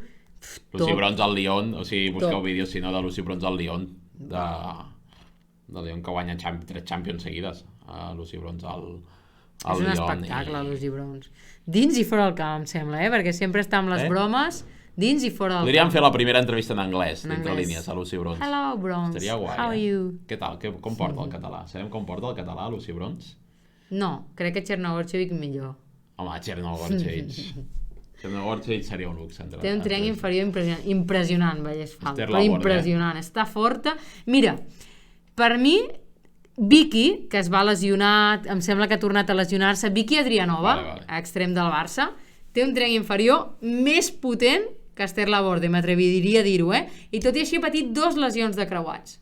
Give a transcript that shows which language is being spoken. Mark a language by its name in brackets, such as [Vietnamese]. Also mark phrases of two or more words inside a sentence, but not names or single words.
[Catalan] Lucy Bronze al Lyon, o sigui, busqueu vídeos si no de Lucy Bronze al Lyon, de Lyon que guanya 3 Champions seguides, Lucy Bronze al Lyon. És un espectacle, Lucy Bronze. Dins i fora del camp, em sembla, perquè sempre està amb les bromes, dins i fora del camp. Podríem fer la primera entrevista en anglès, entre línies, a Lucy Bronze. [English] Hello, Bronze. [Catalan] Estaria guai, [English] How are you? [Catalan] Què tal? Com porta el català? Sabem com porta el català, Lucy Bronze? No, crec que Chernogorchevic millor. Home, Chernogorchevic seria un luxe. Té un triangle inferior impressionant, Vallesfal, Esther però Laborde, impressionant, està forta. Mira, per mi, Vicky, que es va lesionar, em sembla que ha tornat a lesionar-se, Vicky Adrianova, a extrem del Barça, té un triangle inferior més potent que Esther Laborde, m'atreviria a dir-ho, i tot i així ha patit 2 lesions de creuats.